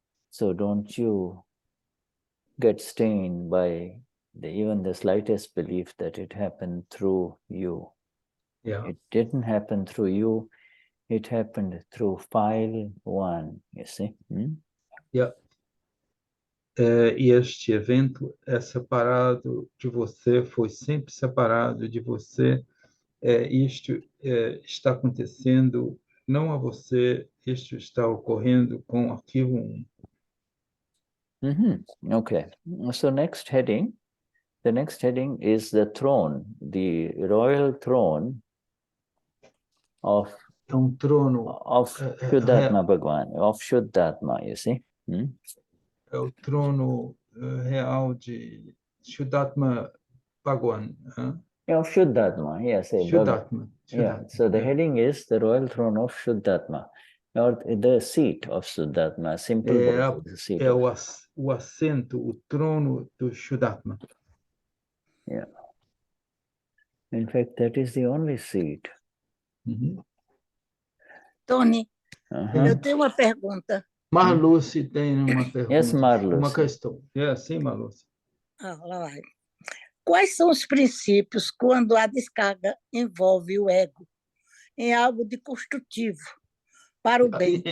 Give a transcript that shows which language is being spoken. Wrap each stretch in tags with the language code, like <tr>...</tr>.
<en>So don't you get stained by even the slightest belief that it happened through you. Yeah. It didn't happen through you. It happened through file 1, you see. Yeah.</en> <pt>E este evento é separado de você, foi sempre separado de você. Isto está acontecendo não a você, isto está ocorrendo com o arquivo 1.</pt> <en>Okay. So the next heading is the throne, the royal throne of Vishuddhatma Bhagwan, of Shuddhatma, you see.</en> <pt>É o trono real de Vishuddhatma Bhagwan,</pt> <en>Of Shuddhatma, yes. Vishuddhatma. Yeah, so the yeah. heading is the royal throne of Shuddhatma, or the seat of Shuddhatma. Simple word, the seat</en> <pt>É</pt> <en>of.</en> <pt>o assento, o trono do Vishuddhatma.</pt> <en>Yeah. In fact, that is the only seat. Uhum. Tony, Uh-huh.</en> <pt>eu tenho uma pergunta. Marluce tem uma pergunta.</pt> <en>Yes, Marluce.</en> <pt>Uma questão. Sim, Marluce. Lá vai. Quais são os princípios quando a descarga envolve o ego em algo de construtivo para o bem?</pt>